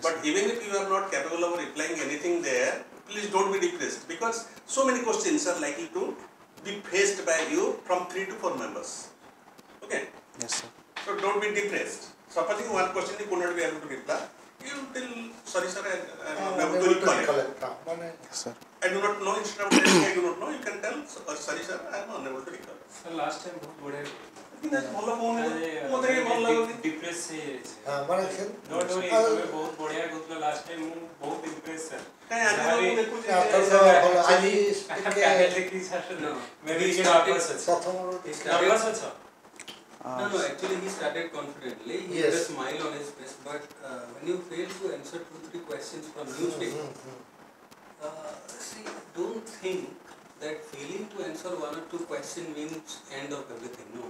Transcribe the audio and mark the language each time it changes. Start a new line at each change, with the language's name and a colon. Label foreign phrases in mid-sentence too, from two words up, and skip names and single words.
English: but even if you are not capable of replying anything there, please don't be depressed because so many questions are likely to be faced by you from 3 to 4 members. Okay? Yes, sir. So don't be depressed. Supposing one question you could not be able to reply, you will tell, sorry sir, I am able to recollect. Yes, sir. I do not know, instead of telling I do not know, you can tell, sorry sir, I am unable to recollect. Sir, last time
Hindi: बहुत बढ़िया
Odia: ଭଲ ହଉନି ମୋତେ ବି ଭଲ ଲାଗୁନି
Hindi: डिप्रेस से
Odia: ମାନେ
English: not worry
Odia: ତମେ ବହୁତ ବଢିଆ କହୁଥିଲ
English: last time
Odia: ମୁଁ ବହୁତ
English: impress sir
Odia: କାଇଁ ଆଜି ମୁଁ ଦେଖୁଛି ଆଜି ଦେଖି
English: sir maybe nervous
Odia: ଅଛି ପ୍ରଥମରୁ ନର୍ଭସ୍ ଅଛ
English: No, actually he started confidently. He had a smile on his face, but when you fail to answer 2-3 questions from newspaper, see, don't think that failing to answer 1 or 2 questions means end of everything. No,